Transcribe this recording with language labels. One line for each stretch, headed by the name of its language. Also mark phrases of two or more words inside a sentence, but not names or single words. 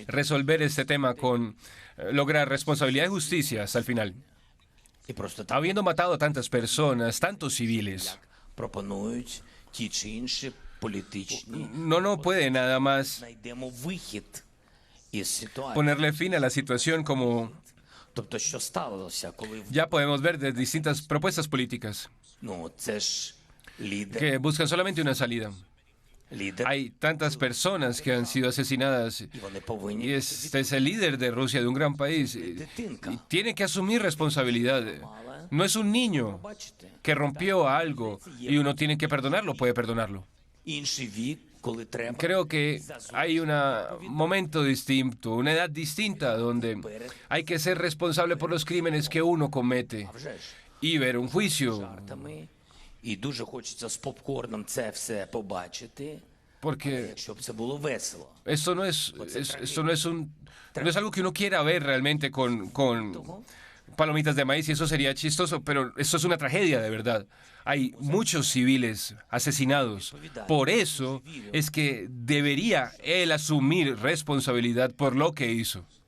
Spanish: resolver este tema con lograr responsabilidad y justicia hasta el final.
Ukrainian: і просто так
Spanish: Habiendo matado a tantas personas, tantos civiles,
Ukrainian: пропонують ті чи інші політичні.
Spanish: no puede nada más
Ukrainian: Знайдемо вихід із ситуації.
Spanish: ponerle fin a la situación como
Ukrainian: Тобто, що сталося, коли
Spanish: ya podemos ver de distintas propuestas políticas
Ukrainian: це ж лідер.
Spanish: que buscan solamente una salida.
Ukrainian: Лідер.
Spanish: Hay tantas personas que han sido asesinadas
Ukrainian: І вони повинні
Spanish: y este es el líder de Rusia, de un gran país, y tiene que asumir responsabilidad. No es un niño
Ukrainian: бачите.
Spanish: que rompió algo y uno tiene que perdonarlo, puede perdonarlo.
Ukrainian: Інший вік, коли треба.
Spanish: Creo que hay un momento distinto, una edad distinta donde hay que ser responsable por los crímenes que uno comete
Ukrainian: Вже ж.
Spanish: y ver un juicio,
Ukrainian: Жартами. І дуже хочеться з попкорном це все побачити,
Spanish: porque
Ukrainian: щоб це було весело.
Spanish: esto no es algo que uno quiera ver realmente con palomitas de maíz y eso sería chistoso, pero esto es una tragedia de verdad. Hay muchos civiles asesinados. Por eso es que debería él asumir responsabilidad por lo que hizo.